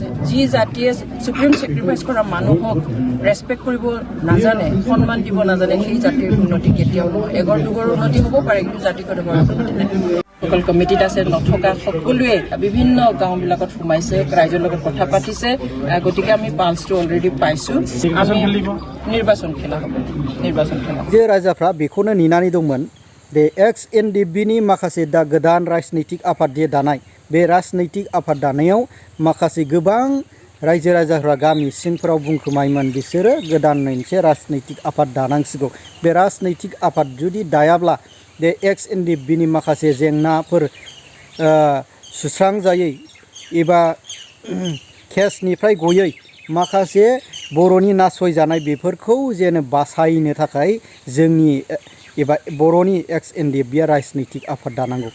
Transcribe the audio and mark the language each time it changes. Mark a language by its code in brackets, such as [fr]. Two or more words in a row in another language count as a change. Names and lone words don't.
[as] যি জাতিয়ে [en] supreme sacrifice [as] কৰা মানুহক ৰেছপেক্ট কৰিব নাজানে, সন্মান দিব নাজানে, সেই জাতিৰ উন্নতি কেতিয়াও নহয়। এগৰ দুগৰ উন্নতি হ'ব পাৰে, কিন্তু জাতিগতভাৱে উন্নতি নহয়। [en] local committee [as] আছে নথকা সকলোৱে বিভিন্ন গাঁওবিলাকত সোমাইছে, ৰাইজৰ লগত কথা পাতিছে। গতিকে আমি পালছটো অলৰেডি পাইছোঁ। আমি নিৰ্বাচন খেলা হ'ব, নিৰ্বাচন খেলা। [brx] जे राजाफ्रा बेखौनो नेनानै दंमोन दे NDFBनि माखासे दा गोदान राजनैतिक आफाद जे दानाय बे राजनैतिक आफाद दानायाव माखासे गोबां रायजो राजाफ्रा गामि सिंफोराव बुंखोमायोमोन बिसोरो गोदान मोनसे राजनैतिक आफाद दानांसिगौ। बे राजनैतिक आफाद जुदि दायाब्ला बे NDFBनि माखासे जेंनाफोर सुस्रांजायै एबा केसनिफ्राय गयै माखासे बर'नि नासयजानाय बेफोरखौ जेन बासायनो थाखाय जोंनि एबा बर'नि NDFBआ राजनैतिक आफाद दानांगौ।